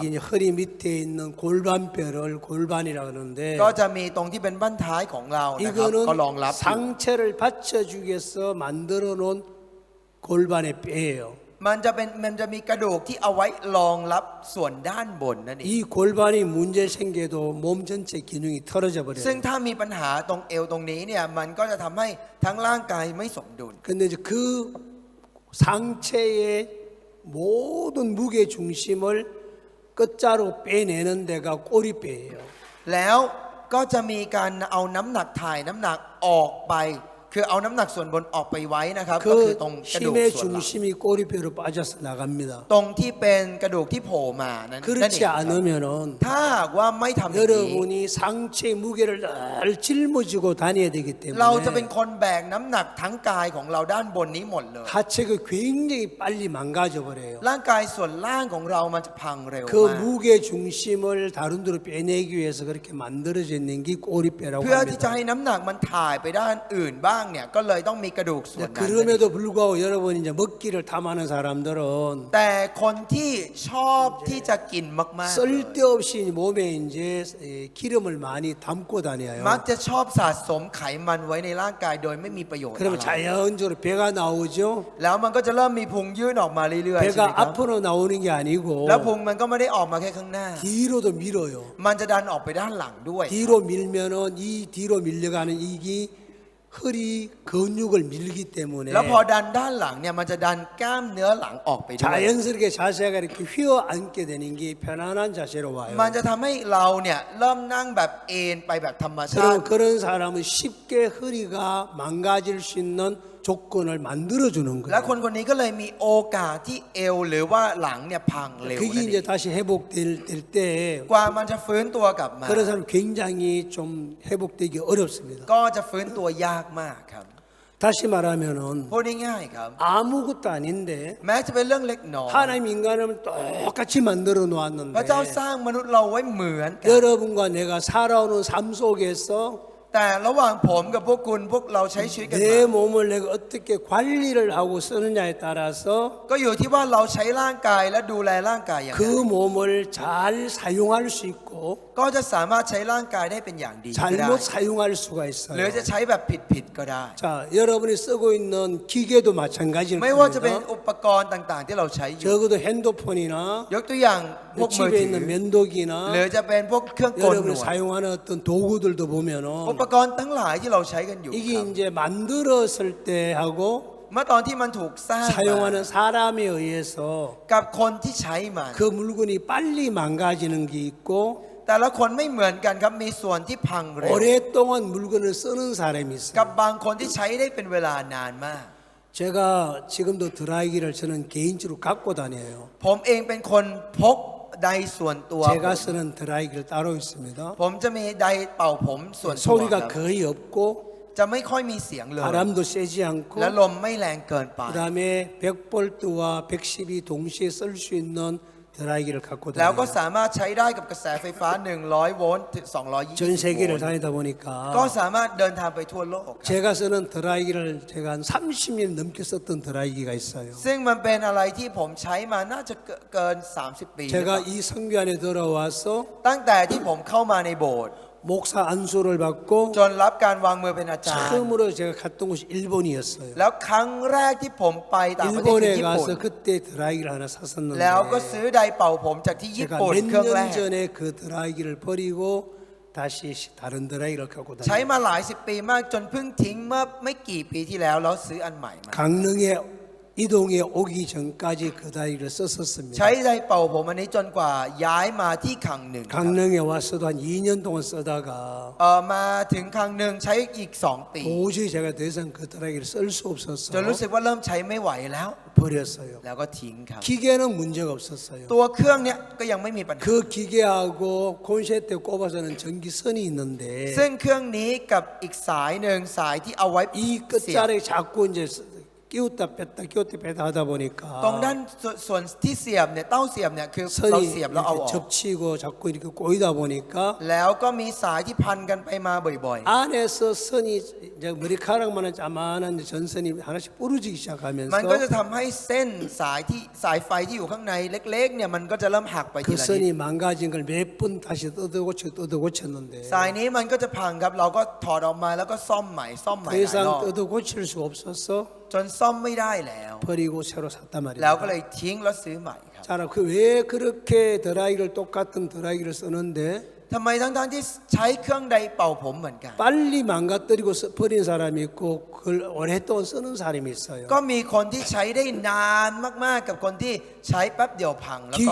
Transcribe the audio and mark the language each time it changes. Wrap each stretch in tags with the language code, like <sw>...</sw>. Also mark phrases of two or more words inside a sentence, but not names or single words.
<ko>여기 이제 허리 밑에 있는 골반뼈를 골반이라 그러는데</ko> <th>ก็จะมีตรงที่เป็นบั้นท้ายของเรานะครับก็รอง</th> <ko>이거는</ko> <th>รับอยู่</th> <ko>상체를 받쳐주기 위해서 만들어 놓은 골반의 뼈예요.</ko> <th>มันจะมีกระดูกที่เอาไว้รองรับส่วนด้านบนนั่นเอง</th> <ko>이 골반이 문제 생겨도 몸 전체 기능이 틀어져</ko> <th>ซึ่ง</th> <ko>버려요.</ko> <th>ถ้ามีปัญหาตรงเอวตรงนี้เนี่ยมันก็จะทำให้ทั้งร่างกายไม่สมดุล</th> <ko>근데 이제 그 상체의 모든 무게 중심을 끝자로 빼내는 데가 꼬리뼈예요.</ko> <th>แล้วก็จะมีการเอาน้ำหนักถ่ายน้ำหนักออกไป คือเอาน้ำหนักส่วนบนออกไปไว้นะครับก็คือ</th> <ko>그</ko> <th>ตรงกระดูก</th> <ko>힘의</ko> <th>ส่วนหลัง</th> <ko>중심이 꼬리뼈로 빠져서 나갑니다.</ko> <th>ตรงที่เป็นกระดูกที่โผล่มานั่นเอง</th> <ko>그렇지</ko> <th>ครับ</th> <ko>않으면은</ko> <th>ถ้าหากว่าไม่ทำอย่างนี้</th> <ko>여러분이 상체의 무게를 늘 짊어지고 다녀야 되기</ko> <th>เราจะเป็น</th> <ko>때문에</ko> <th>คนแบกน้ำหนักทั้งกายของเราด้านบนนี้หมดเลย</th> <ko>하체가 굉장히 빨리 망가져 버려요.</ko> <th>ร่างกายส่วนล่างของเรามันจะพังเร็ว</th> <ko>그</ko> <th>มาก</th> <ko>무게 중심을 다른 데로 빼내기 위해서 그렇게 만들어져 있는 게 꼬리뼈라고</ko> <th>เพื่อที่จะ</th> <ko>합니다.</ko> <th>ให้น้ำหนักมันถ่ายไปด้านอื่นบ้างเนี่ยก็เลยต้องมีกระดูกส่วนนั้น</th> <ko>그럼에도 불구하고 여러분 이제 먹기를 탐하는 사람들은</ko> <th>แต่คนที่ชอบที่จะกินมากๆเลย</th> <ko>쓸데없이 몸에 이제 기름을 많이 담고 다녀요.</ko> <th>มักจะชอบสะสมไขมันไว้ในร่างกายโดยไม่มีประโยชน์</th> <ko>그러면</ko> <th>อะไร</th> <ko>자연적으로 배가 나오죠.</ko> <th>แล้วมันก็จะเริ่มมีพุงยื่นออกมาเรื่อยๆใช่ไหม</th> <ko>배가</ko> <th>ครับ</th> <ko>앞으로 나오는 게 아니고</ko> <th>แล้วพุงมันก็ไม่ได้ออกมาแค่ข้างหน้า</th> <ko>뒤로도 밀어요.</ko> <th>มันจะดันออกไปด้านหลังด้วย</th> <ko>뒤로 밀면은 이 뒤로 밀려가는 이게 허리 근육을 밀기 때문에</ko> <th>แล้วพอดันด้านหลังเนี่ยมันจะดันกล้ามเนื้อหลังออกไปด้วย</th> <ko>자연스럽게 자세가 이렇게 휘어 앉게 되는 게 편안한 자세로 와요.</ko> <th>มันจะทำให้เราเนี่ยเริ่มนั่งแบบเอนไปแบบธรรมชาติ</th> <ko>그런 사람은 쉽게 허리가 망가질 수 있는 조건을 만들어 주는</ko> <th>และ</th> <ko>거예요.</ko> <th>คนคนนี้ก็เลยมีโอกาสที่เอวหรือว่าหลังเนี่ยพังเร็ว</th> <ko>그게</ko> <th>นั่นเอ</th> <ko>이제</ko> <th>ง</th> <ko>다시 회복될 때</ko> <th>กว่ามันจะฟื้นตัวกลับมา</th> <ko>그런 사람 굉장히 좀 회복되기 어렵습니다.</ko> <th>ก็จะฟื้นตัวยากมากครับ</th> <ko>다시 말하면은</ko> <th>พูดง่ายๆครับ</th> <ko>아무것도 아닌데</ko> <th>แม้จะเป็นเรื่องเล็กน้อย</th> <ko>하나님 인간을 똑같이 만들어</ko> <th>พระเจ้า</th> <ko>놓았는데</ko> <th>สร้างมนุษย์เราไว้เหมือนกัน</th> <ko>여러분과 내가 살아오는 삶 속에서</ko> <th>แต่ระหว่างผมกับพวกคุณพวกเราใช้ชีวิตกัน</th> <ko>내</ko> <th>มา</th> <ko>몸을 내가 어떻게 관리를 하고 쓰느냐에 따라서</ko> <th>ก็อยู่ที่ว่าเราใช้ร่างกายและดูแลร่างกายอย่างไร</th> <ko>그 몸을 잘 사용할 수 있고</ko> <th>ก็จะสามารถใช้ร่างกายได้เป็นอย่างดีก็ได้</th> <ko>잘못 사용할 수가</ko> <th>หรือ</th> <ko>있어요.</ko> <th>จะใช้แบบผิดๆก็ได้</th> <ko>자, 여러분이 쓰고 있는 기계도 마찬가지일</ko> <th>ไม่ว่าจะเป็น</th> <ko>겁니다.</ko> <th>อุปกรณ์ต่างๆ ที่เราใช้อยู่</th> <ko>적어도 핸드폰이나</ko> <th>ยกตัวอย่างพวกมือ</th> <ko>집에</ko> <th>ถือ</th> <ko>있는</ko> <th>หรือ</th> <ko>면도기나</ko> <th>จะเป็นพวกเครื่องโกนหน</th> <ko>여러분이</ko> <th>วด</th> <ko>사용하는 어떤 도구들도</ko> <th>อุ</th> <ko>보면은</ko> <th>ปกรณ์ทั้งหลายที่เราใช้กันอยู่</th> <ko>이게</ko> <th>ครับ</th> <ko>이제 만들었을 때하고</ko> <th>เมื่อตอนที่มันถูกสร้างมา</th> <ko>사용하는 사람에 의해서</ko> <th>กับคนที่ใช้มัน</th> <ko>그 물건이 빨리 망가지는 게 있고</ko> <th>แต่ละคนไม่เหมือนกันครับมีส่วนที่พังเร็ว</th> <ko>오랫동안 물건을 쓰는 사람이</ko> <th>กับ</th> <ko>있어요.</ko> <th>บางคนที่ใช้ได้เป็นเวลานานมาก</th> <ko>제가 지금도 드라이기를 저는 개인적으로 갖고 다녀요.</ko> <th>ผมเองเป็นคนพกไดร์ส่วนตัว</th> <ko>제가 쓰는 드라이기를 따로 있습니다.</ko> <th>ผมจะมีไดร์เป่าผมส่วนตัวค</th> <ko>소리가</ko> <th>รับ</th> <ko>거의 없고</ko> <th>จะไม่ค่อยมีเสียงเลย</th> <ko>바람도 세지 않고</ko> <th>และลมไม่แรงเกินไป</th> <ko>그다음에 100볼트와 110이 동시에 쓸 수 있는 드라이기를 갖고</ko> <th>แล้วก็</th> <ko>다녀요.</ko> <th>สามารถใช้ได้กับกระแสไฟฟ้า 100 โวลต์ถึง 220</th> <ko>전</ko> <th>โว</th> <ko>세계를</ko> <th>ลต์</th> <ko>다니다</ko> <th>ก็</th> <ko>보니까</ko> <th>สามารถเดินทางไปทั่วโลกครับ</th> <ko>제가 쓰는 드라이기를 제가 한 30년 넘게 썼던 드라이기가 있어요.</ko> <th>ซึ่งมันเป็นอะไรที่ผมใช้มาน่าจะเกิน 30 ปี</th> <ko>제가 이 성교 안에 들어와서</ko> <th>ตั้งแต่ที่ผมเข้ามาในโบสถ์</th> <ko>목사 안수를 받고</ko> <th>จนรับการวางมือเป็นอาจารย์</th> <ko>처음으로 제가 갔던 곳이 일본이었어요.</ko> <th>แล้วครั้งแรกที่ผมไปต่างประเทศคือ</th> <ko>일본에</ko> <th>ญี่ปุ่น</th> <ko>가서 그때 드라이기를 하나 샀었는데</ko> <th>แล้วก็ซื้อไดร์เป่าผมจากที่ญี่</th> <ko>제가</ko> <th>ปุ่นเครื่องแร</th> <ko>몇</ko> <th>ก</th> <ko>년 전에 그 드라이기를 버리고 다시 다른 드라이기를 갖고</ko> <th>ใช้</th> <ko>다녀요.</ko> <th>มาหลายสิบปีมากจนเพิ่งทิ้งเมื่อไม่กี่ปีที่แล้วแล้วซื้ออันใหม่มา</th> <ko>강릉에 이동에 오기 전까지 그 드라이기를 썼었습니다.</ko> <th>ใช้ไดร์เป่าผมอันนี้จนกว่าย้ายมาที่คังหนึ่ง</th> <ko>강릉에 와서도 한 2년 동안 쓰다가</ko> <th>มาถึงคังหนึ่งใช้อีก 2 ปี</th> <ko>도저히 제가 더 이상 그 드라이기를 쓸 수</ko> <th>จนรู้</th> <ko>없어서</ko> <th>สึกว่าเริ่มใช้ไม่ไหวแล้ว</th> <ko>버렸어요.</ko> <th>แล้วก็ทิ้งครับ</th> <ko>기계는 문제가 없었어요.</ko> <th>ตัวเครื่องเนี้ยก็ยังไม่มีปัญหา</th> <ko>그 기계하고 콘센트에 꼽아서는 전기선이 있는데</ko> <th>ซึ่งเครื่องนี้กับอีกสายหนึ่งสายที่เอาไว้</th> <ko>이</ko> <th>เสียบ</th> <ko>끝자락에 자꾸 이제 끼웠다 뺐다 끼웠다 뺐다 하다</ko> <th>ตรง</th> <ko>보니까</ko> <th>ด้านส่วนที่เสียบเนี่ยเต้าเสียบเนี่ยคือเรา</th> <ko>선이</ko> <th>เสียบแล้วเอาอ</th> <ko>이렇게</ko> <th>อก</th> <ko>접치고 자꾸 이렇게 꼬이다 보니까</ko> <th>แล้วก็มีสายที่พันกันไปมาบ่อย</th> <ko>안에서 선이 이제 머리카락만한 자만한 전선이 하나씩 부러지기</ko> <th>ๆ</th> <ko>시작하면서</ko> <th>มันก็จะทำให้เส้นสายไฟที่อยู่ข้างในเล็กๆเนี่ยมันก็จะเริ่มหักไปที</th> <ko>그</ko> <th>ละนิด</th> <ko>선이 망가진 걸 몇 번 다시 뜯어고쳤는데</ko> <th>สายนี้มันก็จะพังครับเราก็ถอดออกมาแล้วก็ซ่อมใหม่ห</th> <ko>더</ko> <th>ลายร</th> <ko>이상</ko> <th>อบ</th> <ko>뜯어고칠 수 없어서</ko> <th>จนซ่อมไม่ได้แล้ว</th> <ko>버리고 새로 샀단</ko> <th>แล้วก็</th> <ko>말이에요.</ko> <th>เลยทิ้งแล้วซื้อใหม่ครับ</th> <ko>자, 왜 그렇게 드라이기를 똑같은 드라이기를 쓰는데</ko> <th>ทำไมทั้งที่ใช้เครื่องใดเป่าผมเหมือนกัน</th> <ko>빨리 망가뜨리고 버린 사람이 있고 그걸 오랫동안 쓰는 사람이 있어요.</ko> <th>ก็มีคนที่ใช้ได้นานมากๆกับคนที่ใช้แป๊บเดียวพังแล้วก็</th>